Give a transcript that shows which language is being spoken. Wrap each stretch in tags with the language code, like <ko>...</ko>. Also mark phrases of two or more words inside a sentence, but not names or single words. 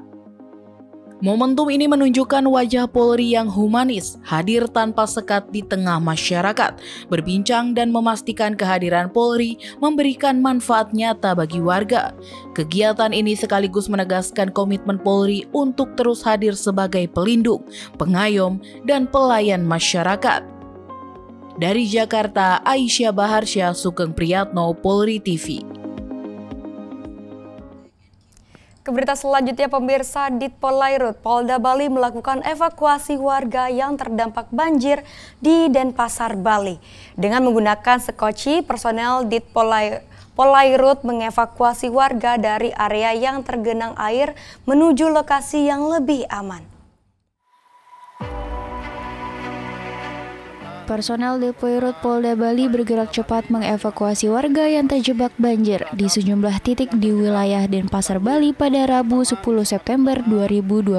<id>Momentum ini menunjukkan wajah Polri yang humanis, hadir tanpa sekat di tengah masyarakat, berbincang dan memastikan kehadiran Polri memberikan manfaat nyata bagi warga. Kegiatan ini sekaligus menegaskan komitmen Polri untuk terus hadir sebagai pelindung, pengayom, dan pelayan masyarakat. Dari Jakarta, Aisyah Baharsya, Sugeng Priyatno, Polri TV. Keberita selanjutnya, pemirsa, Ditpolairut Polda Bali melakukan evakuasi warga yang terdampak banjir di Denpasar, Bali. Dengan menggunakan sekoci, personel Ditpolairut mengevakuasi warga dari area yang tergenang air menuju lokasi yang lebih aman. Personel Ditpolairut Polda Bali bergerak cepat mengevakuasi warga yang terjebak banjir di sejumlah titik di wilayah Denpasar, Bali pada Rabu 10 September 2025.</id>